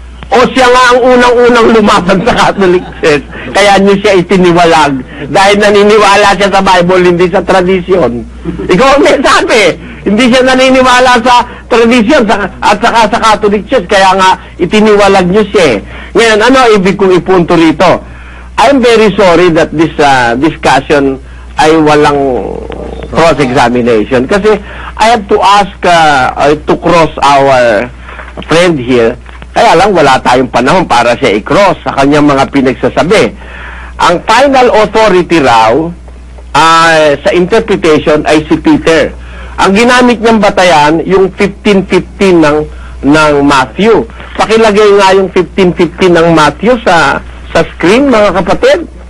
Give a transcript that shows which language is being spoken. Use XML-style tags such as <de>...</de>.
<tl>O siya nga ang unang-unang lumaban sa Catholic Church, kaya niyo siya itiniwalag dahil naniniwala siya sa Bible, hindi sa tradisyon. Ikaw ang may sabi, hindi siya naniniwala sa tradisyon at saka sa Catholic Church, kaya nga itiniwalag niyo siya. Ngayon, ano ibig kong ipunto rito?</tl> <en>I'm very sorry that this discussion</en> <tl>ay walang</tl> <en>cross-examination</en> <tl>kasi</tl> <en>I have to ask to cross our friend here.</en> <tl>Kaya lang, wala tayong panahon para siya i-cross sa kanyang mga pinagsasabi. Ang final authority raw sa interpretation ay si Peter. Ang ginamit niyang batayan, yung 15:15 ng Matthew. Pakilagay nga yung 15:15 ng Matthew sa screen, mga kapatid.</tl>